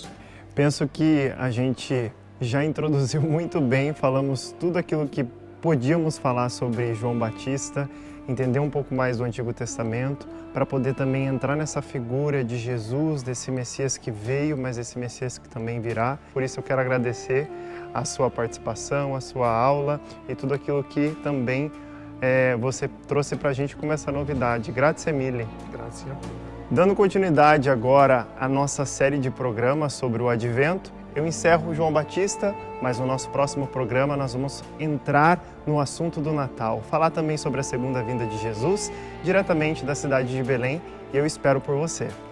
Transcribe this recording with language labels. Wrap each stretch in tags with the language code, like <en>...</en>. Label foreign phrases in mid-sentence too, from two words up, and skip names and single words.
<pt>Penso que a gente já introduziu muito bem, falamos tudo aquilo que podíamos falar sobre João Batista, entender um pouco mais do Antigo Testamento, para poder também entrar nessa figura de Jesus, desse Messias que veio, mas esse Messias que também virá. Por isso eu quero agradecer a sua participação, a sua aula e tudo aquilo que também você trouxe para a gente como essa novidade.</pt> <it>Grazie mille. Grazie a voi.</it> <pt>Dando continuidade agora à nossa série de programas sobre o Advento, eu encerro o João Batista, mas no nosso próximo programa nós vamos entrar no assunto do Natal, falar também sobre a segunda vinda de Jesus, diretamente da cidade de Belém, e eu espero por você.</pt>